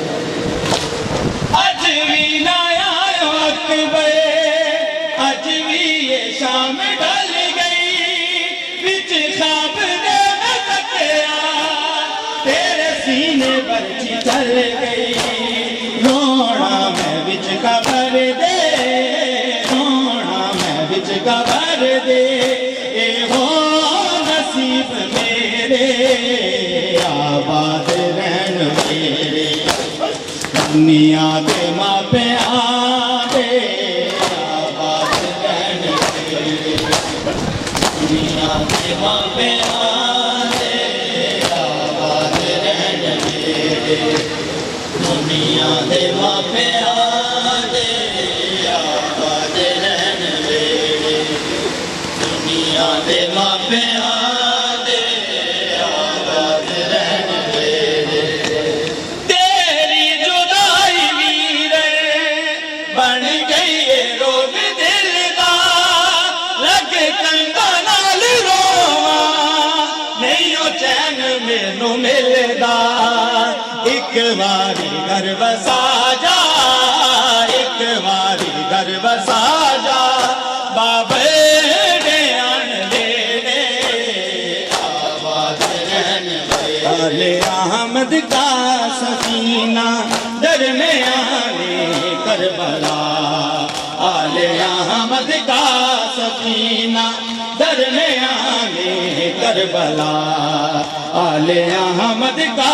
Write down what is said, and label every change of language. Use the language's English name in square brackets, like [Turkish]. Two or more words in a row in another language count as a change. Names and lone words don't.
[Punjabi] اج بھی نہ آیا اکبر اج بھی یہ شام ڈل گئی وچ خواب دے نہ تکیا تیرے سینے برچی چل گئی رونا میں وچ قبر دے رونا میں وچ قبر دے اے ہو نصیب میرے آباد رہن ویڑے دنیا دے ماپیاں دے آباد رہن ویڑے دنیا دے ماپیاں دے آباد رہن ویڑے دنیا دے ماپیاں دے آباد رہن ویڑے دنیا دے ماپیاں دے آباد رہن ویڑے تیری جدائی ویرے بن گئی ہے روگ دل دا لگ کنگا نال رواں نہیں او چین مینوں ملدا ایک واری گھر بسا جا ایک واری گھر بسا جا بابے ڈیان ویڑے آباد رہن ویڑے [Urdu] آل احمد کا سفینہ درمیان کربلا آل احمد کا سفینہ درمیان کربلا آل احمد کا